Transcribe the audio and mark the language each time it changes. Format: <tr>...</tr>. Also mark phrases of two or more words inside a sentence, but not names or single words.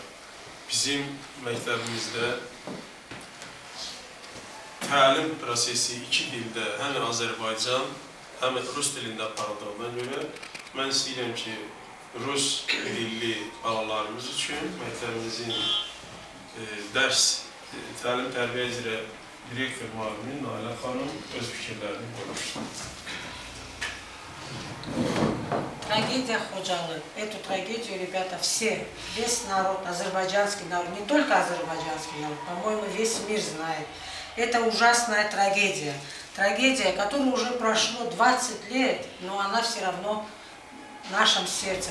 <az>Bizim məktəbimizdə təlim prosesi iki dildə, həm Azərbaycan, həm Rus dilində aparıldığına görə mən istəyirəm ki, Rus dilli balalarımız üçün məktəbimizin dərs, təlim-tərbiyə üzrə direktor müavini Nalə xanım öz fikirlərini qoymuşdur.</az> <ru>Трагедия Ходжалы. Эту трагедию, ребята, все, весь народ, азербайджанский народ, не только азербайджанский народ, по-моему, весь мир знает. Это ужасная трагедия. Трагедия, которая уже прошло 20 лет, но она все равно в нашем сердце.</ru>